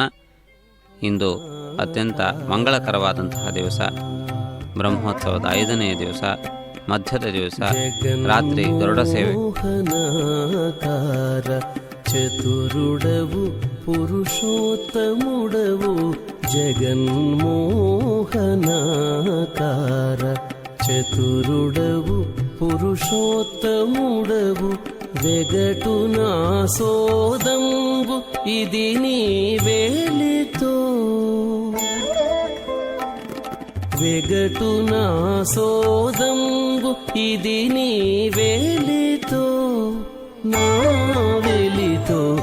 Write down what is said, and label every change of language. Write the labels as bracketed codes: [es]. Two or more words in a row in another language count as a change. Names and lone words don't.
[kn] ಇಂದು ಅತ್ಯಂತ ಮಂಗಳಕರವಾದಂತಹ ದಿವಸ, ಬ್ರಹ್ಮೋತ್ಸವದ 5ನೇ ದಿವಸ, ಮಧ್ಯದ ದಿವಸ, ರಾತ್ರಿ ಗರುಡ ಸೇವೆ. [te] చతురుడవు పురుషోత్తముడవు జగన్మోహనాకార. ಚತುರುಡವು పురుషోత్తముడవు వెగటు నా సోదంబు ఇది నీ వేలితో వెగటు నా సోదంబు ఇది నీ వేలితో నా వెలితో